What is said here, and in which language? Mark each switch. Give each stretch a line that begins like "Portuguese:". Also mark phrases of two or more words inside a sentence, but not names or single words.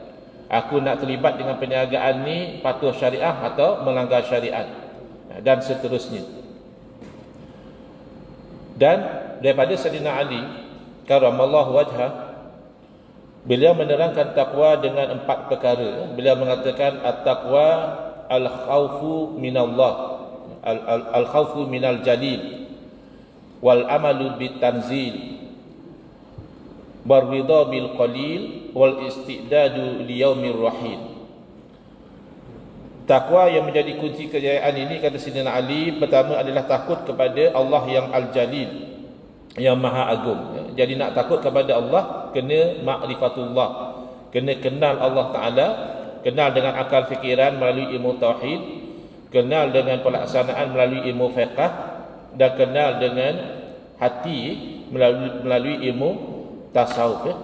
Malay: Aku nak terlibat dengan perniagaan ni patuh syariah atau melanggar syariat? Dan seterusnya. Dan daripada Sayyidina Ali
Arabic: كرم الله وجهه,
Malay: beliau menerangkan takwa dengan 4 perkara. Beliau mengatakan
Arabic: التقوى الخوف من الله الخوف من الجليل والعمل بالتنزيل والرضا بالقليل والاستعداد ليوم الرحيل.
Malay: Takwa yang menjadi kunci kejayaan ini, kata Sayyidina Ali, pertama adalah takut kepada Allah yang al-jalil, yang maha agung. Jadi nak takut kepada Allah, kena ma'rifatullah, kena kenal
Arabic: الله تعالى,
Malay: kenal dengan akal fikiran melalui ilmu tauhid, kenal dengan pelaksanaan melalui ilmu fiqh, dan kenal dengan hati melalui ilmu tasawuf, ya.